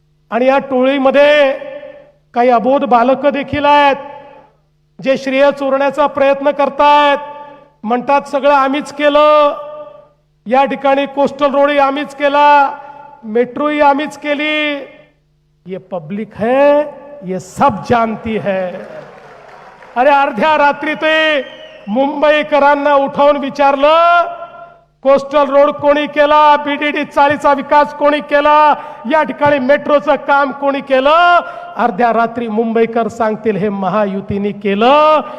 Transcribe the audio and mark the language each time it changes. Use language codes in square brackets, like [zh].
[mr] आणि या टोळीमध्ये काही अबोध बालकं देखील आहेत, जे श्रेय चोरण्याचा प्रयत्न करतायत. म्हणतात सगळं आम्हीच केलं, या ठिकाणी कोस्टल रोडही आम्हीच केला, मेट्रोही आम्हीच केली. [hi] ये पब्लिक है, ये सब जानती है. [mr] अरे अर्ध्या रात्री ते मुंबईकरांना उठवून विचारलं, कोस्टल रोड कोणी केला, बीडीडी चाळीचा विकास कोणी केला, या ठिकाणी मेट्रोचं काम कोणी केलं. अर्ध्या रात्री मुंबईकर सांगतील हे महायुतीने केलं.